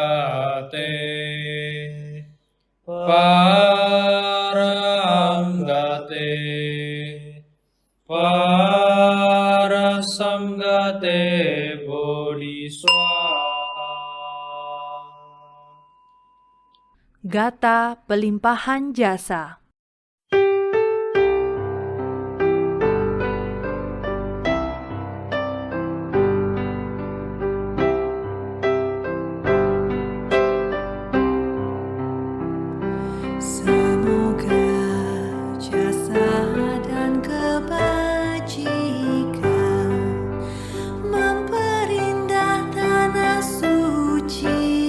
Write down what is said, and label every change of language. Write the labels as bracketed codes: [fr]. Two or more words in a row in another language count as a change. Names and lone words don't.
[sa] Gate Param Gate Parasam Gate Bodhi Swaha [id] Gata pelimpahan jasa. Semoga jasa dan kebajikan memperindah tanah suci